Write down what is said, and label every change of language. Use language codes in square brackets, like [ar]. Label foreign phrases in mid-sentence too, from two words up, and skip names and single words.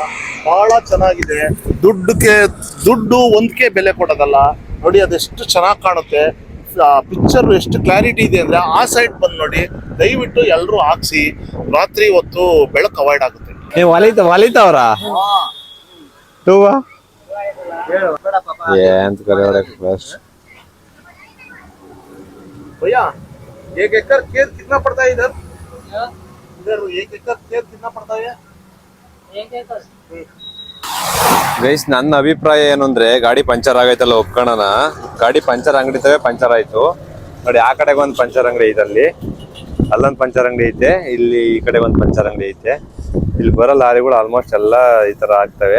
[kn] ಬಹಳ ಚೆನ್ನಾಗಿದೆ. ದುಡ್ಡು ಒಂದಕ್ಕೆ ಬೆಲೆ ಕೊಡೋದಲ್ಲ ನೋಡಿ, ಅದೆಷ್ಟು ಚೆನ್ನಾಗಿ ಕಾಣುತ್ತೆ. ಪಿಕ್ಚರ್ ಎಷ್ಟು ಕ್ಲಾರಿಟಿ ಇದೆ ಅಂದ್ರೆ ಆ ಸೈಡ್ ಬಂದು ನೋಡಿ. ದಯವಿಟ್ಟು ಎಲ್ಲರೂ ಹಾಕ್ಸಿ. ರಾತ್ರಿ ಹೊತ್ತು ಬೆಳಕು ಅವಾಯ್ಡ್ ಆಗುತ್ತೆ. ವಾಲಿತವ್ರ [hi] भैया 1 एकड़ खेत कितना पड़ता है? इधर 1 एकड़ खेत कितना पड़ता है? 1 एकड़. [kn] ಗೈಸ್, ನನ್ನ ಅಭಿಪ್ರಾಯ ಏನು ಅಂದ್ರೆ, ಗಾಡಿ ಪಂಚರ್ ಆಗೈತಲ್ಲ ಒಪ್ಕೊಳ್ಳೋಣ. ಗಾಡಿ ಪಂಚರ್ ಅಂಗಡಿ ಪಂಚರ್ ಆಯ್ತು ನೋಡಿ. ಆ ಕಡೆಗೆ ಒಂದು ಪಂಚರ್ ಅಂಗಡಿ ಐತೆ, ಅಲ್ಲೊಂದು ಪಂಚರ್ ಅಂಗಡಿ ಐತೆ, ಇಲ್ಲಿ ಈ ಕಡೆ ಒಂದು ಪಂಚರ್ ಅಂಗಡಿ ಐತೆ. ಇಲ್ಲಿ ಬರೋ ಲಾರಿಗಳು ಆಲ್ಮೋಸ್ಟ್ ಎಲ್ಲ ಈ ತರ ಆಗ್ತವೆ.